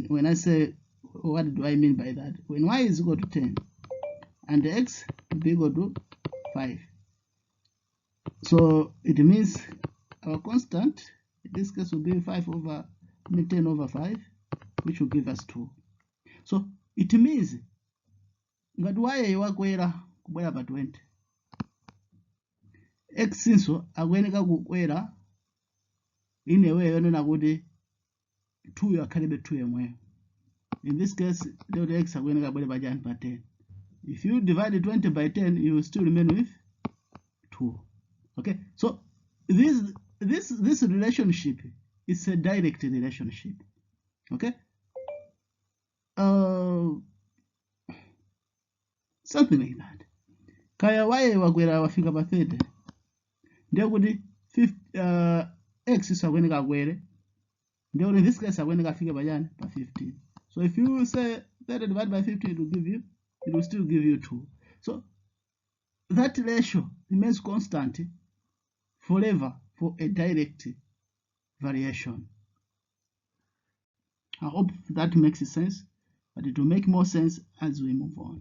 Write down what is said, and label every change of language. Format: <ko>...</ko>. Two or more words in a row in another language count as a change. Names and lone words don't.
<en>When I say, what do I mean by that? When y is equal to 10 and x will be equal to 5. So it means our constant in this case will be 10 over 5, which will give us 2. So it means</en> <ny>ngati y wakwera kubwera pa 20, x inso akuyeneka kukwera</ny> <en>in a way</en> <ny>yonena kuti 2 yakhalebe 2 yemweyo.</ny> <en>In this case, the x</en> <ny>akuyeneka kubwera pa 10.</ny> <en>If you divide 20 by 10, you will still remain with 2. Okay, so this relationship is a direct relationship. Okay, something like that.</en> <ny>Kaya y wakwera wafika pa 30, ndiye kuti x isakuyeneka akwere</ny> <en>Then in this case, I'm going to figure by 15. So if you say 30 divided by 15, it will still give you 2. So that ratio remains constant forever for a direct variation. I hope that makes sense, but it will make more sense as we move on.</en>